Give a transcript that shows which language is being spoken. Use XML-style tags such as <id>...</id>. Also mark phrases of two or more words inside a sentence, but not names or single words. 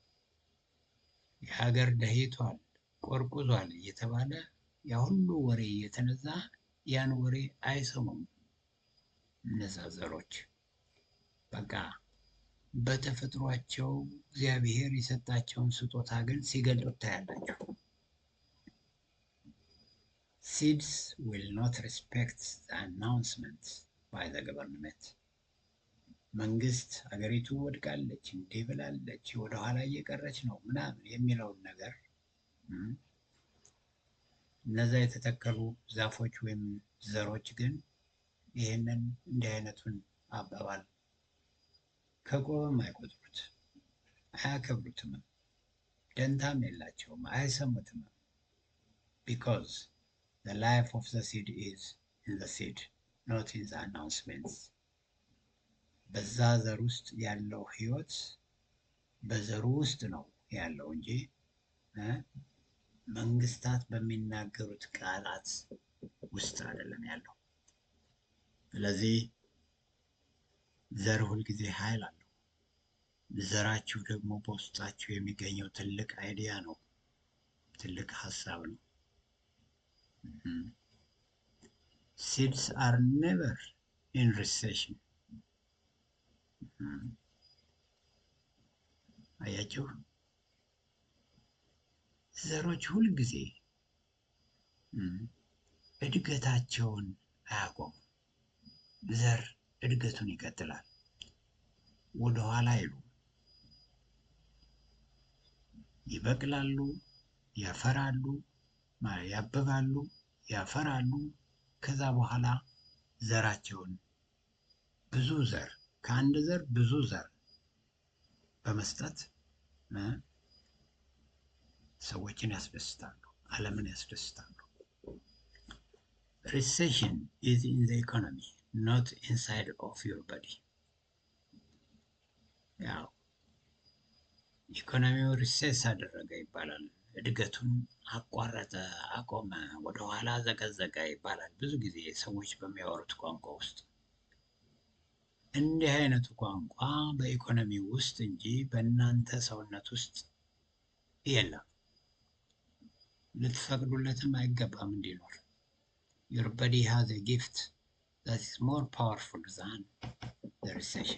<am>የሀገር ደህይቷል፣ ቆርቁዟል እየተባለ ያ ሁሉ ወሬ እየተነዛ ያን ወሬ አይሰሙም እነዛ ዘሮች። በቃ በተፈጥሯቸው እግዚአብሔር የሰጣቸውን ስጦታ ግን ሲገልጡ ታያላችሁ።</am> <en>Seeds will not respect the announcement by the government.</en> <am>መንግስት ሀገሪቱ ወድቃለች፣ እንዲህ ብላለች፣ ወደኋላ እየቀረች ነው ምናምን የሚለውን ነገር እነዛ የተተከሉ ዛፎች ወይም ዘሮች ግን ይህንን እንዲህ አይነቱን አባባል ከቆመም አይቆጥሩት፣ አያከብሩትም፣ ደንታም የላቸውም፣ አይሰሙትም።</am> <en>because the life of the seed is in the seed, not in the announcements.</en> <am>በዛ ዘር ውስጥ ያለው ህይወት በዘሩ ውስጥ ነው ያለው እንጂ መንግስታት በሚናገሩት ቃላት ውስጥ አይደለም ያለው። ስለዚህ ዘር ሁልጊዜ ኃይል አለው። ዘራችሁ ደግሞ በውስጣችሁ የሚገኘው ትልቅ አይዲያ ነው፣ ትልቅ ሀሳብ ነው።</am> <en>Seeds are never in recession.</en> <am>አያችሁ፣ ዘሮች ሁልጊዜ እድገታቸውን አያቆሙም። ዘር እድገቱን ይቀጥላል፣ ወደኋላ አይሉም። ይበቅላሉ፣ ያፈራሉ፣ ያብባሉ፣ ያፈራሉ። ከዛ በኋላ ዘራቸውን ብዙ ዘር ከአንድ ዘር ብዙ ዘር በመስጠት ሰዎችን ያስደስታሉ፣ ዓለምን ያስደስታሉ።</am> <en>Recession is in the economy, not inside of your body.</en> <am>ያው ኢኮኖሚው ሪሴስ አደረገ ይባላል። እድገቱን አቋረጠ፣ አቆመ፣ ወደኋላ ዘቀዘቀ ይባላል ብዙ ጊዜ ሰዎች በሚያወሩት ቋንቋ ውስጥ። እንዲህ አይነቱ ቋንቋ በኢኮኖሚ ውስጥ እንጂ በእናንተ ሰውነት ውስጥ የለም። ልትፈቅዱለትም አይገባም እንዲኖር።</am> <en>Your body has a gift that is more powerful than the recession.</en>